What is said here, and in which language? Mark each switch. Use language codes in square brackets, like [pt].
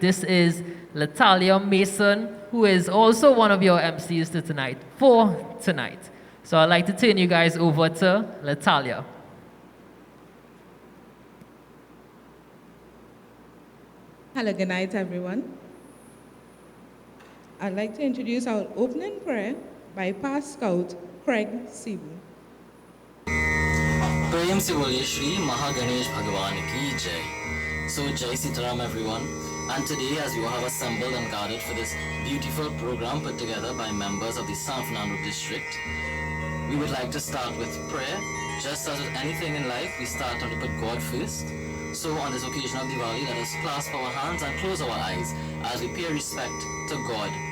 [en] This is Latalia Mason, who is also one of your MCs for tonight. So I'd like to turn you guys over to Latalia. Hello, good night, everyone. I'd like to introduce our opening prayer by past scout Craig Sibu. [hi] प्रेम से बोलिए श्री महागणेश भगवान की जय. [en] So Jai Sitaram everyone, and today as we have assembled and gathered for this beautiful program put together by members of the San Fernando district, we would like to start with prayer. Just as with anything in life, we start to put God first. So on this occasion of Diwali, let us clasp our hands and close our eyes as we pay respect to God.